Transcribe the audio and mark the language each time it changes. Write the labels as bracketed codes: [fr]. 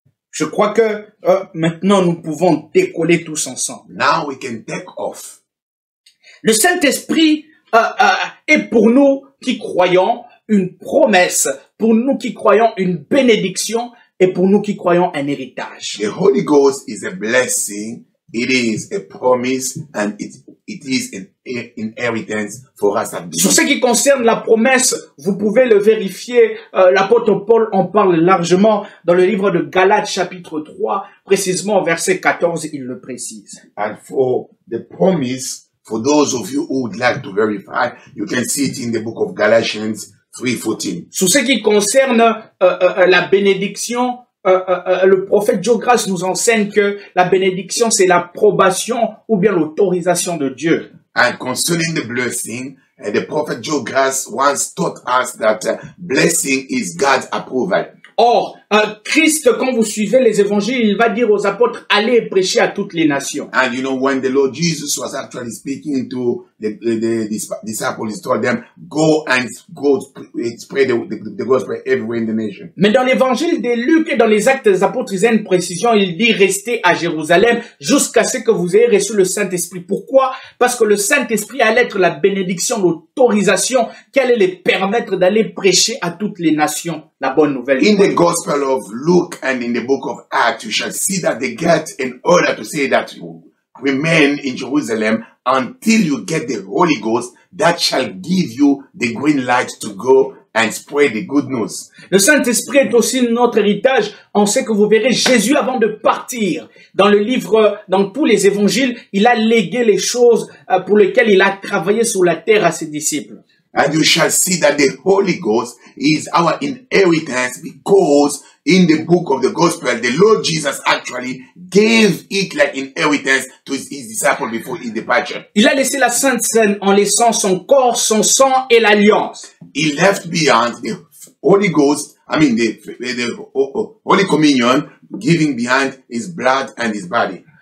[fr] Je crois que maintenant nous pouvons décoller tous ensemble. [en] Now we can take off. [fr] Le Saint-Esprit est pour nous qui croyons une promesse, pour nous qui croyons une bénédiction et pour nous qui croyons un héritage. [en] The Holy Ghost is a blessing, it is a promise, and it is an inheritance for us at [fr] Sur [en] this. [fr] ce qui concerne la promesse, vous pouvez le vérifier, l'apôtre Paul en parle largement dans le livre de Galates chapitre 3, précisément au verset 14, il le précise. [en] And for the promise, for those of you who would like to verify, you can see it in the book of Galatians 3:14. [fr] Sur ce qui concerne la bénédiction, le prophète Joe Grace nous enseigne que la bénédiction, c'est l'approbation ou bien l'autorisation de Dieu. [en] And concerning the blessing, the prophet Joe Grass once taught us that blessing is God's approval. [fr] Or, Christ, quand vous suivez les évangiles, il va dire aux apôtres, allez et prêchez à toutes les nations. [en] And you know, when the Lord Jesus was actually speaking to the disciples, he told them, go spread the gospel everywhere in the nation. [fr] Mais dans l'évangile de Luc et dans les actes des apôtres, il y a une précision, il dit, restez à Jérusalem jusqu'à ce que vous ayez reçu le Saint-Esprit. Pourquoi? Parce que le Saint-Esprit allait être la bénédiction, l'autorisation qui allait les permettre d'aller prêcher à toutes les nations la bonne nouvelle. [en] In the Gospel of Luke and in the book of Acts, you shall see that they get in order to say that you remain in Jerusalem until you get the Holy Ghost that shall give you the green light to go and spread the good news. [fr] Le Saint-Esprit est aussi notre héritage. On sait que vous verrez Jésus avant de partir. Dans le livre, dans tous les évangiles, il a légué les choses pour lesquelles il a travaillé sur la terre à ses disciples. [en] And you shall see that the Holy Ghost is our inheritance because in the book of the Gospel, the Lord Jesus actually gave it like inheritance to his disciples before his departure. [fr] Il a laissé la Sainte Seine en laissant son corps, son sang et l'alliance. [en] He left behind the Holy Ghost, the Holy Communion, giving behind his blood and his body.